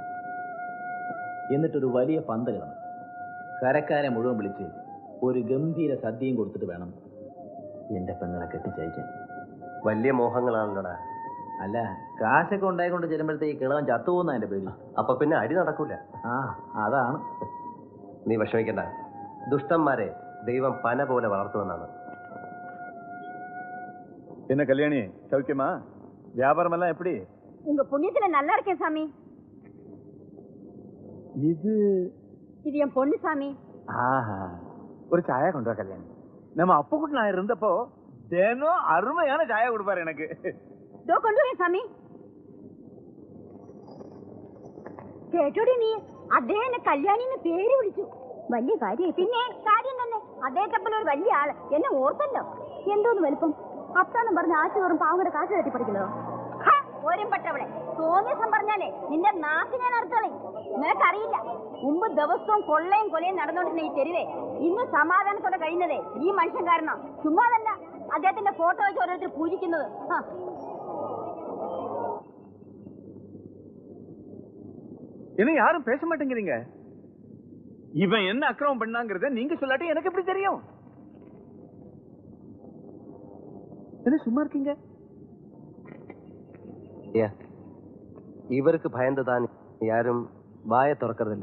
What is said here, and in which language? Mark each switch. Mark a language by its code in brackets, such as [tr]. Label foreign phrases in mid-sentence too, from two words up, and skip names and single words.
[ml] എന്നിട്ടൊരു വലിയ പന്ത് കിടണം, കരക്കാരെ മുഴുവൻ വിളിച്ച് ഒരു ഗംഭീര സദ്യയും കൊടുത്തിട്ട് വേണം എൻ്റെ പെങ്ങളെ കെട്ടിച്ചയക്കാൻ. വലിയ മോഹങ്ങളാണല്ലോടാ. അല്ല, കാശൊക്കെ ഉണ്ടായിക്കൊണ്ട് ചെല്ലുമ്പോഴത്തേക്ക് കിളവൻ ചത്തുപോകുന്ന എൻ്റെ പേടി. അപ്പൊ പിന്നെ അടി നടക്കൂല. ആ, അതാണ്. നീ വിഷമിക്കണ്ട, ദുഷ്ടന്മാരെ ദൈവം പന പോലെ വളർത്തുമെന്നാണ്. [ta] என்ன கல்யாணி, சௌக்கியமா? வியாபாரம் எல்லாம் எப்படி? உங்க புண்ணியத்துல நல்லா இருக்கேன் சாமி. இது என் பொண்ணு சாமி. ஆஹா, ஒரு சாயா கொண்டு வா கல்யாணி. நம்ம அப்ப நான் இருந்தப்போ தினம் அருமையான சாயா கொடுப்பாரு எனக்கு. இதோ கொண்டு வரேன் சாமி. [ml] കേട്ടോടി നീ, അദ്ദേഹം എന്നെ കല്യാണിന്ന് പേര് വിളിച്ചു. വലിയ കാര്യം. പിന്നെ കാര്യം തന്നെ, അദ്ദേഹത്തെ പോലെ ഒരു വലിയ ആള് എന്നെ ഓർത്തല്ലോ. എന്തോന്ന് വലുപ്പം, അത്താന്നും പറഞ്ഞ് ആച്ചു തോറും പാവങ്ങളുടെ കാശ് കെട്ടി പഠിക്കുന്നതോ? ഓരമ്പട്ടവളെ, തോന്നിയസം പറഞ്ഞാലേ നിന്റെ നാക്ക് ഞാൻ അറുത്തളെ. നിനക്കറിയില്ല, മുമ്പ് ദിവസവും കൊള്ളയും കൊലയും നടന്നുകൊണ്ടിരുന്ന ഈ തെരുവേ ഇന്ന് സമാധാനത്തോടെ കഴിയുന്നതേ ഈ മനുഷ്യൻ കാരണം. ചുമ്മാതല്ല, അദ്ദേഹത്തിന്റെ ഫോട്ടോ വെച്ച് ഓരോരുത്തർ പൂജിക്കുന്നത്. [ta] என்ன யாரும் பேச மாட்டேங்கிறீங்க? இவன் என்ன அக்கிரமம் பண்ணாங்கிறத நீங்க சொல்லாட்டி எனக்கு எப்படி தெரியும்? என்ன சும்மா இருக்கீங்க? இவருக்கு பயந்துதான் யாரும் வாயை திறக்கறதில்ல.